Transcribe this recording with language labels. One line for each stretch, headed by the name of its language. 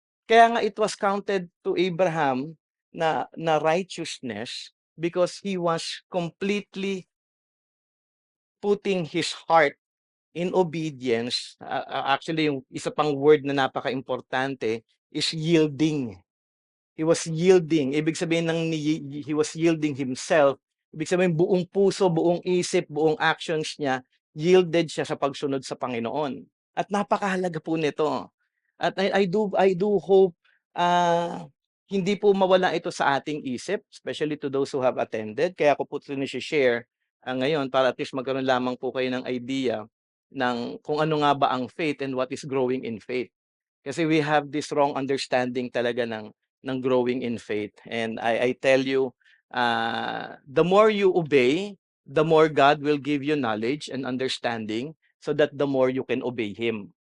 Filipino: Kaya nga
English: it was counted to Abraham
Filipino: na
English: righteousness because he was completely putting his heart in obedience.
Filipino: Actually, yung isa pang word na napaka-importante
English: is yielding. He was yielding.
Filipino: Ibig sabihin
English: he was yielding himself.
Filipino: Ibig sabihin buong puso, buong isip, buong actions niya, yielded siya sa pagsunod sa Panginoon. At napakahalaga po nito. At
English: I do hope
Filipino: hindi po mawala ito sa ating isip,
English: especially to those who have attended.
Filipino: Kaya ko po ito share ngayon para at least magkaroon lamang po kayo ng idea ng kung ano nga ba ang faith and
English: what is growing in faith.
Filipino: Kasi
English: we have this wrong understanding
Filipino: talaga ng
English: growing in faith. And I tell you, the more you obey, the more God will give you knowledge and understanding so that the more you can obey Him.